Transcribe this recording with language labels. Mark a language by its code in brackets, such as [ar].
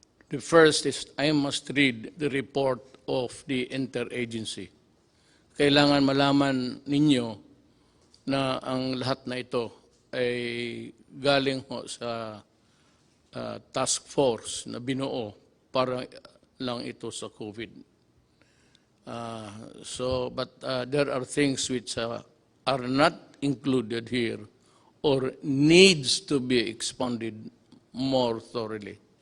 [en] The first is I must read the report of the interagency. [tl] Kailangan malaman ninyo na ang lahat na ito ay galing ho sa task force na binuo para lang ito sa COVID. [en] But there are things which are not included here or needs to be expounded more thoroughly.